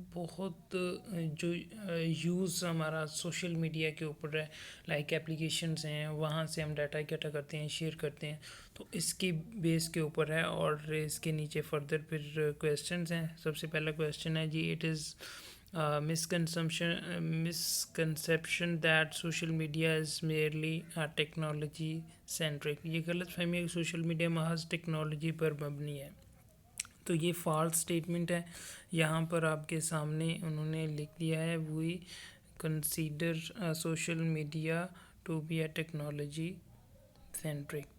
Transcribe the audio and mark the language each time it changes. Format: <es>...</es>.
<ur>بہت جو یوز ہمارا سوشل میڈیا کے اوپر ہے لائک اپلیکیشنز ہیں وہاں سے ہم ڈیٹا اکٹھا کرتے ہیں شیئر کرتے ہیں تو اس کی بیس کے اوپر ہے. اور اس کے نیچے فردر پھر کویسچنز ہیں. سب سے پہلا کویسچن ہے جی</ur> <en>It is misconception that social media is merely a technology centric.</en> <ur>یہ غلط فہمی ہے کہ سوشل میڈیا محض ٹیکنالوجی پر مبنی ہے. تو یہ فالس اسٹیٹمنٹ ہے. یہاں پر آپ کے سامنے انہوں نے لکھ دیا ہے</ur> <en>We consider social media to be a technology centric.</en>